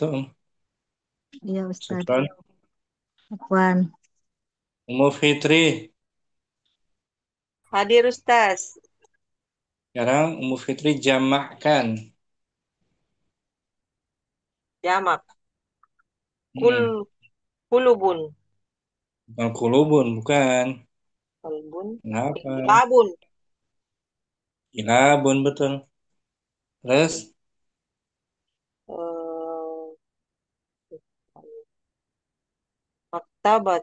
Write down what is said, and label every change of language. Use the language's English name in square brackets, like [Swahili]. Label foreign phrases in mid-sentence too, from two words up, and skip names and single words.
[Indonesian] Iya Ustadz. [Arabic] Syukran. Afwan. [Indonesian] Ummu Fitri. Hadir Ustaz. Sekarang Ummu Fitri jamakkan. Jamak. [Arabic] Kul Hmm. kulubun. [Indonesian] Bukan kulubun, bukan. [Arabic] Kalbun. [Indonesian] Kenapa? [Arabic] Labun. [Indonesian] Ilabun, betul. Terus, [Arabic] Eh, maktabat.